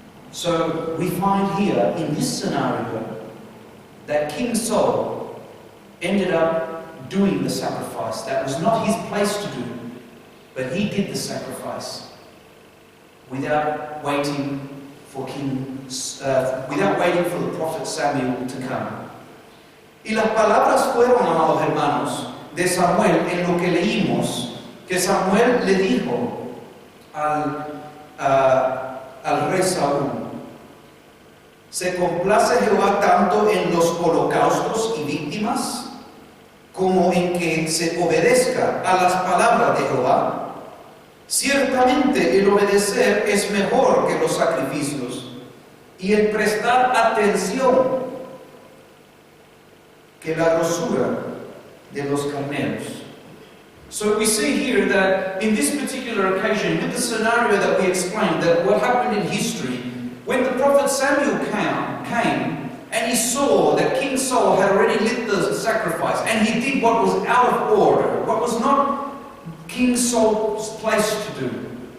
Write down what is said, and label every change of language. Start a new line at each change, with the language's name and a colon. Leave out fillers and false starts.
English: So we find here, in this scenario, that King Saul ended up doing the sacrifice. That was not his place to do, but he did the sacrifice without waiting for the prophet Samuel to come.
Spanish: Y las palabras fueron, amados hermanos, de Samuel en lo que leímos, que Samuel le dijo al rey Saúl: ¿se complace Jehová tanto en los holocaustos y víctimas como en que se obedezca a las palabras de Jehová? Ciertamente el obedecer es mejor que los sacrificios, y el prestar atención que la grosura de los carneros.
English: So we see here that in this particular occasion, with the scenario that we explained, that what happened in history, when the prophet Samuel came and he saw that King Saul had already lit the sacrifice, and he did what was out of order, what was not King Saul's place to do.